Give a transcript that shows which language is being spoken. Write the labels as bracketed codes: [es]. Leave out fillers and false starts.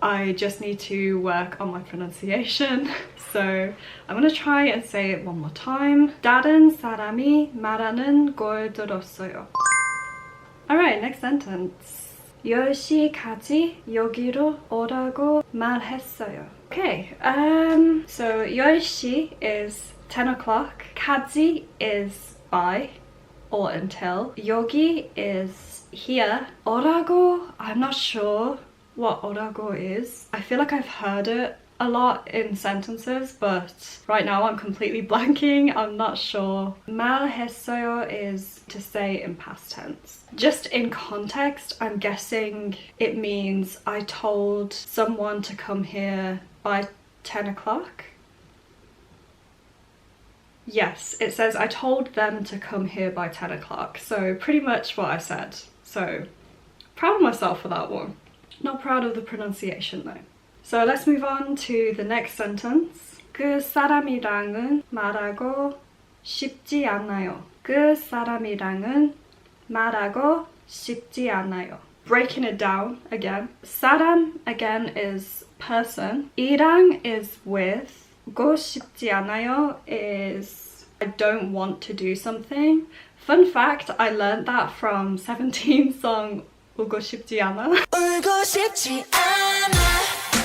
[en] I just need to work on my pronunciation. So I'm gonna try and say it one more time. [ko] 다른 사람이 말하는 걸 들었어요. [en] Alright, next sentence. [ko] 10시까지 여기로 오라고 말했어요. [en] Okay, so 10시 is 10 o'clock. 까지 is by or until. 여기 is here. 오라고, I'm not sure what 오라고 is. I feel like I've heard it a lot in sentences, but right now I'm completely blanking. I'm not sure. 말했어요 is to say in past tense. Just in context, I'm guessing it means I told someone to come here by 10 o'clock. Yes, it says I told them to come here by 10 o'clock. So pretty much what I said. So proud of myself for that one. Not proud of the pronunciation though. So let's move on to the next sentence. [ko] 그 사람이랑은 말하고 싶지 않아요. 그 사람이랑은 말하고 싶지 않아요. [en] Breaking it down again. 사람 again is person. 이랑 is with. [ko] 고 싶지 않아요 [en] is I don't want to do something. Fun fact, I learned that from 17 song [ko] 울고 싶지 않아. 울고 싶지 않아.